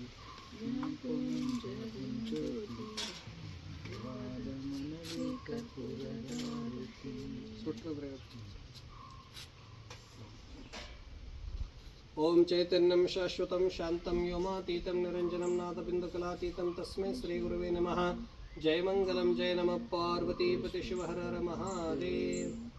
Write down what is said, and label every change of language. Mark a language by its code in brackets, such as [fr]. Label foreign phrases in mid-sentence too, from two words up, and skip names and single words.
[kn] ಜ್ಯೋತಿ ವಾದ ಮನವಿ ಕರ್ಪೂರದ ಆರತಿ. [sa] ಓಂ ಚೈತನ್ಯಂ ಶಾಶ್ವತಂ ಶಾಂತಂ ವ್ಯೋಮಾತೀತಂ ನಿರಂಜನಂ ನಾದಬಿಂದುಕಲಾತೀತಂ ತಸ್ಮೈ ಶ್ರೀ ಗುರುವೇ ನಮಃ. ಜಯ ಮಂಗಲಂ ಜಯ ನಮಃ ಪಾರ್ವತೀಪತಿ ಶಿವ ಹರ ಹರ ಮಹಾದೇವ್.